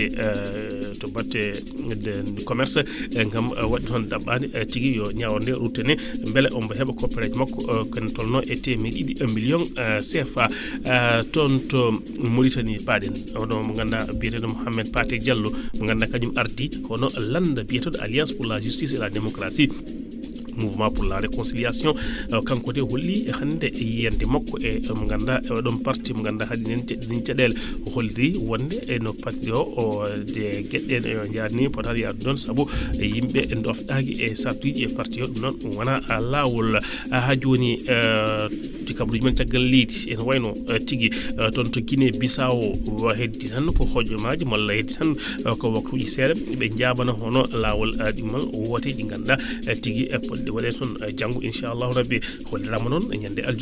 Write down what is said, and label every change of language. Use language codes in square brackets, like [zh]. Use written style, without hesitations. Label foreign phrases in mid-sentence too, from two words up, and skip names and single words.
[ff] batte commerce gam waɗi toon ɗaɓɓani tigui yo ñawor nde ruttane beele ombo heeɓa koppereje makko ken tolno e temedde 1 million CFA toon to Mauritanie paɗen oɗo mo ganduɗa biyeteɗo Mohamed Paté Diallo mo ganduɗa kañum ardi hono landa biyeteɗo Alliance pour la justice et la démocratie mouvement pour la réconciliation kanko de holli hande yiyande makko e mo ganduɗa ɗon parti mo ganduɗa haadi nen caɗele holliri wonde e no patri o de gueɗɗen e jarni potata yaadu ɗon saabu yimɓe e dofɗaki e sartuji e parti o ɗum noon wona lawol ha joni kabaruji men caggal leydi ene wayno tigui toon to Guinée Bissau heddi tan ko hojomaji malla heddi tan ko waktuji seeɗa ɓe jaabana hono lawol ɗimmal wote ɗi ganduɗa tigui poɗɗe waɗe toon janggo [ar] إن شاء الله ربي [ff] hollirama noon ñande